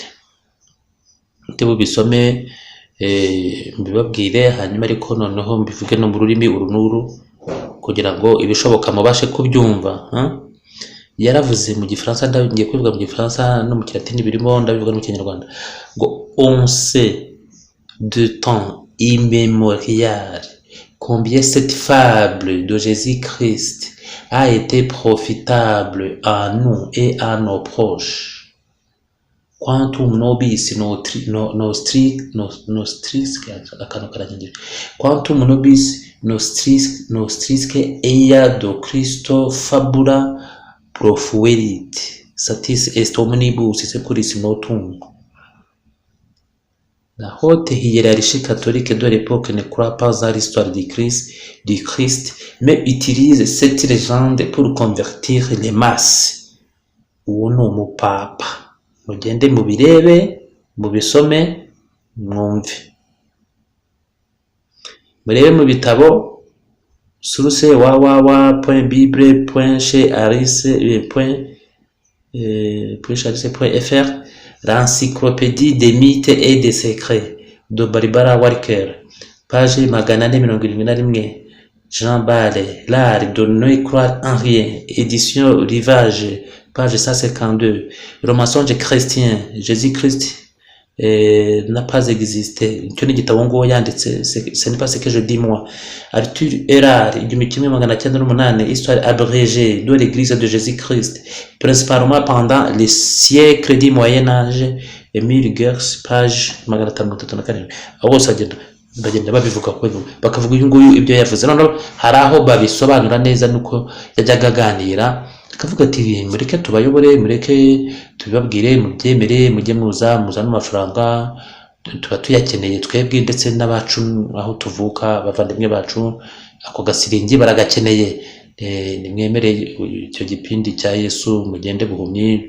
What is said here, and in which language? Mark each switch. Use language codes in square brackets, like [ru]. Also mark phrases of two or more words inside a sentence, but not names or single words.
[rw] Ndebo bisome mbibabwire hanyuma, ariko noneho mbivuge no mu rurimi urunuru kugira ngo ibishoboka mubashe kubyumva. Yaravuze mu Gifaransa, ndagiye kubivuga mu Gifaransa no mu Kilatini birimo, ndabivuga mu Kinyarwanda, ngo [fr] on sait de temps immémorial combien cette fable de Jésus-Christ a été profitable à nous et à nos proches. [la] Quantum nobis nostrisque eia do Christo fabula profuerit satis est omnibus securis notum. [fr] La haute hiérarchie catholique de l'époque ne croit pas à l'histoire du Christ, mais utilise cette légende pour convertir les masses. [rw] Uwo ni umupapa. Mugende mubirebe, mubisome, mwumve. Murebe mu bitabo source www.bible.charis.fr, [fr] l'encyclopédie des mythes et des secrets. de Barbara Walker, page 471. Jean Bale, L'art de ne croire en rien, édition Rivage, page 152. Le mensonge chrétien, Jésus-Christ n'a pas existé. [rw] Icyo ni igitabo ngo yanditse, [fr] ce n'est pas ce que je dis moi. Arthur Erard, 1908, histoire abrégée de l'église de Jésus-Christ, principalement pendant les siècles du Moyen-Âge, Emile Gers, page 534. [rw] Aho bose bagenda babivuga ko bakavuga uyu nguyu ibyo yavuze, noneho hari aho babisobanura neza nuko yajyaga aganira akavuga ati mureke tubayobore, mureke tubibabwire, mubyemere, mujye muza n'amafaranga tuba tuyakeneye twebwe ndetse n'abacu aho tuvuka, abavandimwe bacu ako gasiringi baragakeneye, nimwemere icyo gipindi cya Yesu mugende buhumyi.